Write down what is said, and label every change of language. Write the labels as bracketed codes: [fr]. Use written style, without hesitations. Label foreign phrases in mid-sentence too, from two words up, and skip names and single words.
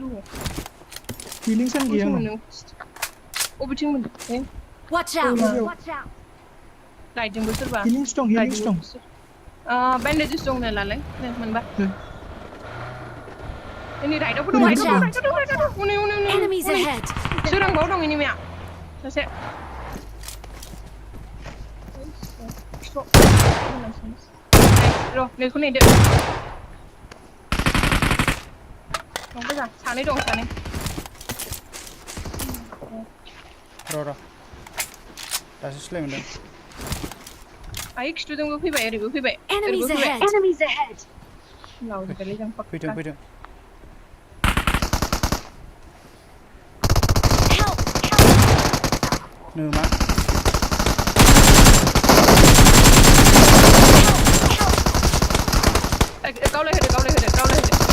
[brx] हिलिं सान गैया अबेथिं मोनदों [en] Watch out! Watch out! [brx] लाइटजोंबो सोरबा हिलिंस दं बेन्डेजेस दं नालाय मोनबा नै राइटआवबो दं [en] Watch out! [brx] उनै [en] Enemies ahead! [brx] सोरांबाव दं एनिमिया सासे र' नैखौ नेदो दंबा सानै दं सानै र' दासो सिलाय मोनदों आइ खिथुजोंबो फैबाय ओरैबो फैबाय [en] Enemies ahead! Enemies ahead! [brx] लावजोबबायलै जों फैथों [en] Help! [brx] नो मा गावलायहोदो